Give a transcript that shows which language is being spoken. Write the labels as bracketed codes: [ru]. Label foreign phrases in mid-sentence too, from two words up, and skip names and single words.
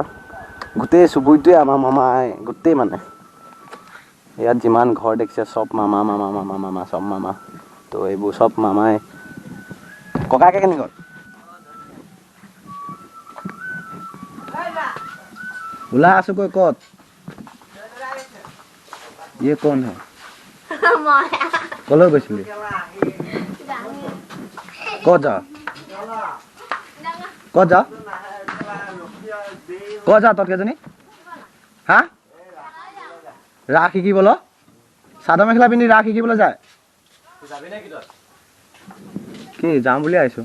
[as] গোটেই চুবুৰীটোৱে আমাৰ মামাই গোটেই মানে। ইয়াত যিমান ঘৰ দেখিছে চব মামা চব মামা। তো এইবোৰ চব মামাই। ককাকে কেনি গ'ল? ওলাই আছো কৈ ক'ত? [hi] ये कौन है? [as] কলৈ গৈছিলি? ক'ত যা তত কেইজনী? হা ৰাস শিকিবলৈ? চাদৰ মেখেলা পিন্ধি ৰাস শিকিবলৈ যায়? কি যাম বুলি আহিছোঁ।